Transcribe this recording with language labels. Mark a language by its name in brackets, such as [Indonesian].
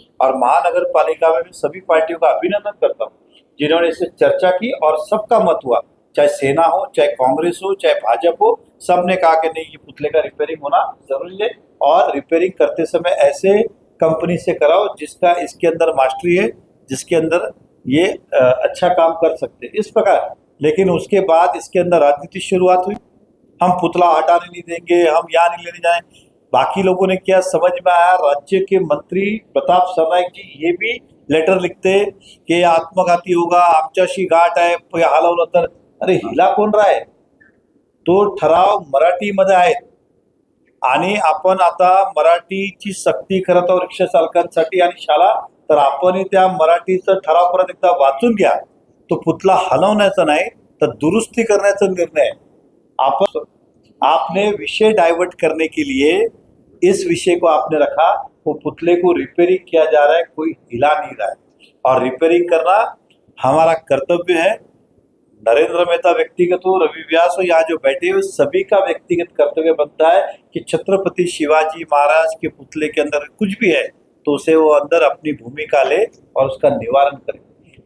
[Hindi] और महानगर पालिका में भी सभी पार्टियों का अभिनंदन करता हूँ जिन्होंने इससे चर्चा की और सबका मत हुआ, चाहे सेना हो, चाहे कांग्रेस हो, चाहे भाजपा हो, सबने कहा कि नहीं ये पुतले का रिपेयरिंग होना जरूरी है। और रिपेयरिंग करते समय ऐसे कंपनी से कराओ जिसका इसके अंदर मास्टरी है, जिसके अंदर ये अच्छा काम कर सकते हैं, इस प्रकार। लेकिन उसके बाद इसके अंदर राजनीति शुरुआत हुई, हम पुतला हटाने नहीं देंगे, हम यहाँ नहीं लेने जाए। बाकी लोगों ने क्या समझ में आया, राज्य के मंत्री प्रताप सरनाईक जी ये भी लेटर लिखते की [Marathi] आत्मघाती होगा, आमच्याशी गाठ आहे, हलवलं तर, अरे हिला कोण राय, तो ठराव मराठीमध्ये आहेत आणि आपण आता मराठीची सक्ती करत आहोत रिक्षा चालकांसाठी आणि शाळा, तर आपण त्या मराठीचा ठराव परत एकदा वाचून घ्या। तो पुतला हलवण्याचा नाही तर दुरुस्ती करण्याचा निर्णय है। [Hindi] आपने विषय डाइवर्ट करने के लिए इस विषय को आपने रखा, वो पुतले को रिपेयरिंग किया जा रहा है, कोई हिला नहीं रहा है, और रिपेयरिंग करना हमारा कर्तव्य है। नरेंद्र मेहता व्यक्तिगत हो, रवि व्यास हो, यहाँ जो बैठे हुए सभी का व्यक्तिगत कर्तव्य बनता है कि छत्रपति शिवाजी महाराज के पुतले के अंदर कुछ भी है तो उसे वो अंदर अपनी भूमिका ले और उसका निवारण करे।